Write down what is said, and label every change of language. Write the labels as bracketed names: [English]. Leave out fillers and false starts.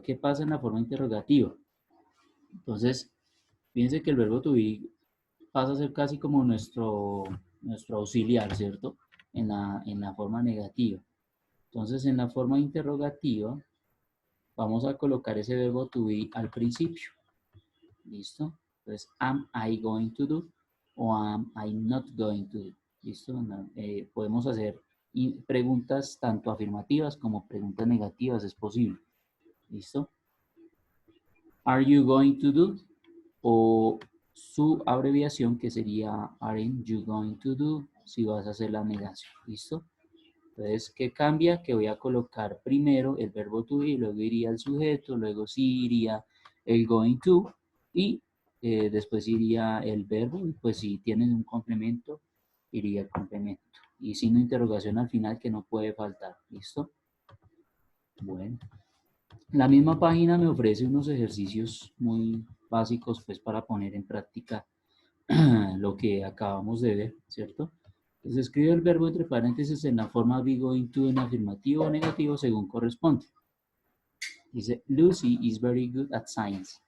[Spanish] ¿Qué pasa en la forma interrogativa? Entonces, fíjense que el verbo to be pasa a ser casi como nuestro auxiliar, ¿cierto? En la forma negativa. Entonces, en la forma interrogativa, vamos a colocar ese verbo to be al principio. ¿Listo? Entonces, [English] am I going to do o am I not going to do. [Spanish] ¿Listo? Podemos hacer preguntas tanto afirmativas como preguntas negativas, es posible. ¿Listo? [English] Are you going to do? [Spanish] O su abreviación que sería [English] aren't you going to do [Spanish] si vas a hacer la negación. ¿Listo? Entonces, ¿qué cambia? Que voy a colocar primero el verbo to be, luego iría el sujeto, luego sí iría el going to y después iría el verbo y pues si tienen un complemento, iría el complemento. Y signo de interrogación al final que no puede faltar. ¿Listo? Bueno. La misma página me ofrece unos ejercicios muy básicos pues para poner en práctica lo que acabamos de ver, ¿cierto? Entonces escribe el verbo entre paréntesis en la forma be going to en afirmativo o negativo según corresponde. Dice, [English] Lucy is very good at science.